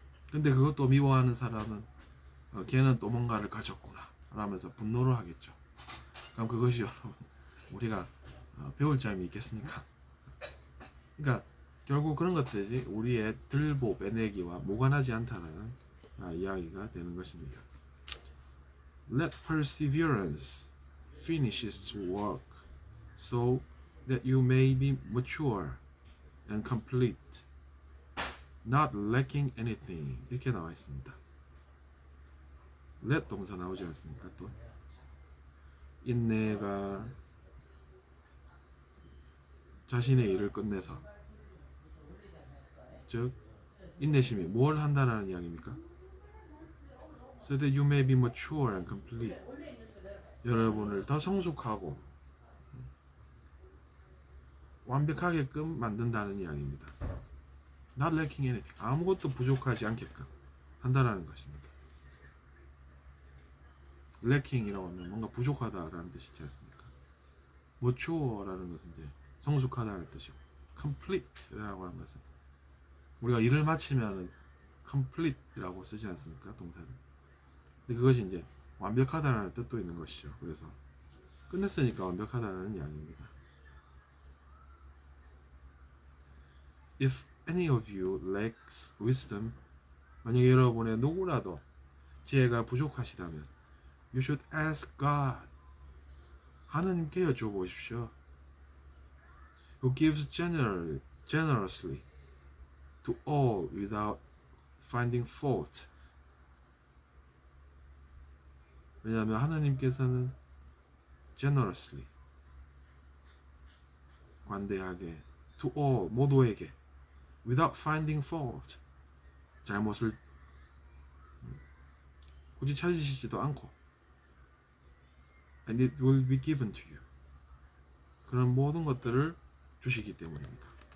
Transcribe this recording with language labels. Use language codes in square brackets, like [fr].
[ko] 근데 그것도 미워하는 사람은 걔는 또 뭔가를 가졌구나 라면서 분노를 하겠죠. 그럼 그것이 여러분 우리가 배울 점이 있겠습니까? 그러니까 결국 그런 것들이 우리의 들보 빼내기와 무관하지 않다라는 이야기가 되는 것입니다. [en] Let perseverance finish its work so that you may be mature and complete, not lacking anything. [ko] 이렇게 나와 있습니다. let 동사 나오지 않습니까? 또 인내가 자신의 일을 끝내서 즉 인내심이 뭘 한다는 이야기입니까? [en] So that you may be mature and complete. [ko] 여러분을 더 성숙하고 완벽하게끔 만든다는 이야기입니다. [en] Not lacking anything. [ko] 아무것도 부족하지 않게끔 한다는 것입니다. lacking이라고 하면 뭔가 부족하다라는 뜻이지 않습니까? mature라는 것은 이제 성숙하다는 뜻이고 complete라고 하는 것은 우리가 일을 마치면 complete라고 쓰지 않습니까? 동사를. 근데 그것이 이제 완벽하다는 뜻도 있는 것이죠. 그래서 끝냈으니까 완벽하다는 이야기입니다. [en] If any of you lacks wisdom, [ko] 만약에 여러분의 누구라도 지혜가 부족하시다면 [en] you should ask God. [ko] 하느님께 여쭤보십시오. [en] Who gives generously to all without finding fault. [ko] 왜냐하면 하나님께서는 generously 관대하게 [en] to all [ko] 모두에게 [en] without finding fault [ko] 잘못을 굳이 찾으시지도 않고 [en] and it will be given to you [ko] 그런 모든 것들을 주시기 때문입니다.